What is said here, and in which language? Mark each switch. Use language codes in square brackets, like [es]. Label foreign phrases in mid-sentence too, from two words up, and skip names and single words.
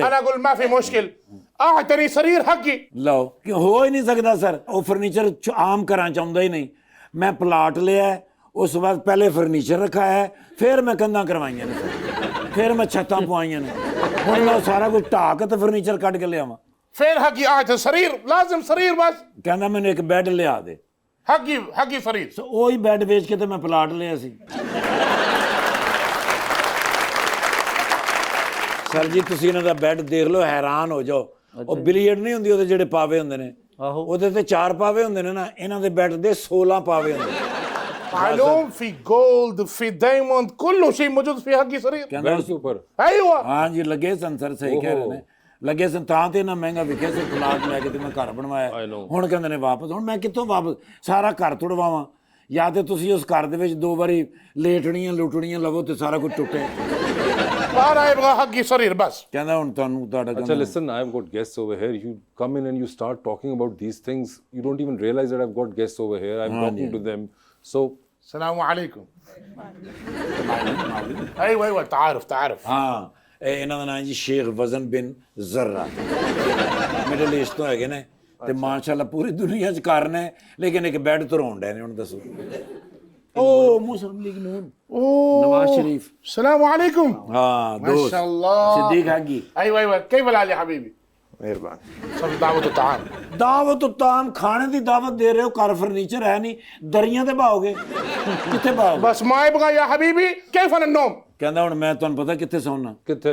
[ar] انا اقول ما في مشكل اعطني سرير حقي [pa] ਲਓ ਕਿ ਹੋ ਹੀ ਨਹੀਂ ਸਕਦਾ ਸਰ ਉਹ ਫਰਨੀਚਰ ਆਮ ਘਰਾਂ ਚ ਆਉਂਦਾ ਹੀ ਨਹੀਂ ਮੈਂ ਪਲਾਟ ਲਿਆ ਹੈ, ਉਸ ਤੋਂ ਬਾਅਦ ਪਹਿਲੇ ਫਰਨੀਚਰ ਰਖਾਇਆ ਹੈ, ਫਿਰ ਮੈਂ ਕੰਧਾਂ ਕਰਵਾਈਆਂ ਨੇ ਸਰ ਫਿਰ ਮੈਂ ਛੱਤਾਂ ਪਵਾਈਆਂ ਨੇ ਹੁਣ ਮੈਂ ਸਾਰਾ ਕੁਝ ਢਾਹ ਕੇ ਤੇ ਫਰਨੀਚਰ ਕੱਢ ਕੇ ਲਿਆਵਾਂ [ar] فين حقي اعطي سرير لازم سرير بس [pa] ਕਹਿੰਦਾ ਮੈਨੂੰ ਇੱਕ ਬੈੱਡ ਲਿਆ ਦੇ [ar] حقي سرير [pa] ਸੋ ਉਹੀ ਬੈੱਡ ਵੇਚ ਕੇ ਤੇ ਮੈਂ ਪਲਾਟ ਲਿਆ ਸੀ ਸਰ ਜੀ ਤੁਸੀਂ ਇਹਨਾਂ ਦਾ ਬੈੱਡ ਦੇਖ ਲਓ ਹੈਰਾਨ ਹੋ ਜਾਓ ਉਹ ਬਿਲੀਅਰਡ ਨਹੀਂ ਹੁੰਦੀ ਉਹਦੇ ਜਿਹੜੇ ਪਾਵੇ ਹੁੰਦੇ ਨੇ ਆਹੋ ਉਹਦੇ ਤੇ 4 ਪਾਵੇ ਹੁੰਦੇ ਨੇ ਨਾ ਇਹਨਾਂ ਦੇ ਬੈੱਡ ਦੇ 16 ਪਾਵੇ ਹੁੰਦੇ ਨੇ [ar] معلوم في جولد في دايموند كل شيء موجود في حقي سرير [pa] ਕਹਿੰਦਾ [hi] बेड के ऊपर [ar] ايوه [pa] ਹਾਂ ਜੀ ਲੱਗੇ ਸਨ ਸਰ ਸਹੀ ਕਹਿ ਰਹੇ ਨੇ ਲੱਗੇ ਸਨ ਤਾਂ ਤੇ ਨਾ ਮਹਿੰਗਾ ਵਿਕਿਆ ਸੀ ਪਲਾਟ ਲੈ ਕੇ ਤੇ ਮੈਂ ਘਰ ਬਣਵਾਇਆ ਹੁਣ ਕਹਿੰਦੇ ਨੇ ਵਾਪਸ ਹੁਣ ਮੈਂ ਕਿੱਥੋਂ ਵਾਪਸ ਸਾਰਾ ਘਰ ਤੁੜਵਾਵਾਂ ਜਾਂ ਤੇ ਤੁਸੀਂ ਉਸ ਘਰ ਦੇ ਵਿੱਚ 2 ਵਾਰੀ ਲੇਟਣੀਆਂ ਲੁੱਟਣੀਆਂ ਲਵੋ ਤੇ ਸਾਰਾ ਕੁਝ ਟੁੱਟੇ [ar] انا يبغى حقي سرير بس [pa] ਕਹਿੰਦਾ ਹੁਣ ਤੁਹਾਨੂੰ ਤੁਹਾਡਾ [en] अच्छा listen I've got guests over here you come in and you start talking about these things you don't even realize that I've got guests over here I'm talking to them so [ar] السلام عليكم ايوه تعرف [pa] ਹਾਂ ਇਹ ਇਹਨਾਂ ਦਾ ਨਾਮ ਜੀ ਸ਼ੇਖ ਵਜ਼ਨ ਬਿਨ ਜ਼ਰਾ ਮਿਡਲ ਈਸਟ ਤੋਂ ਹੈਗੇ ਨੇ ਤੇ ਮਾਸ਼ਾਅੱਲਾ ਪੂਰੀ ਦੁਨੀਆ 'ਚ ਕਾਰਨ ਹੈ ਲੇਕਿਨ ਇੱਕ ਬੈੱਡ ਧਰਾਉਣ ਡੇ ਨੇ ਹੁਣ ਦੱਸੋ ਉਹ ਮੁਸਲਿਮ ਲੀਗ ਨੂਨ ਨਵਾਜ਼ ਸ਼ਰੀਫ [ar] السلام عليكم [hi] हाँ [ar] ما [hi] दोस्त [ar] شاء الله [hi] सिद्दीक हागी [ar] ايوه كيف الحال يا حبيبي [hi] मेहरबान [ar] صف دعوة الطعام دعوة طعام [pa] ਖਾਣੇ ਦੀ ਦਾਵਤ ਦੇ ਰਹੇ ਹੋ ਘਰ ਫਰਨੀਚਰ ਹੈ ਨਹੀਂ ਦਰੀਆਂ ਤੇ ਬਾਓਗੇ ਕਿੱਥੇ ਬਾਓਗੇ [ar] بس ما يبغى يا حبيبي كيف انا النوم [pa] ਕਹਿੰਦਾ ਹੁਣ ਮੈਂ ਤੁਹਾਨੂੰ ਪਤਾ ਕਿੱਥੇ ਸੌਣਾ [hi] कितने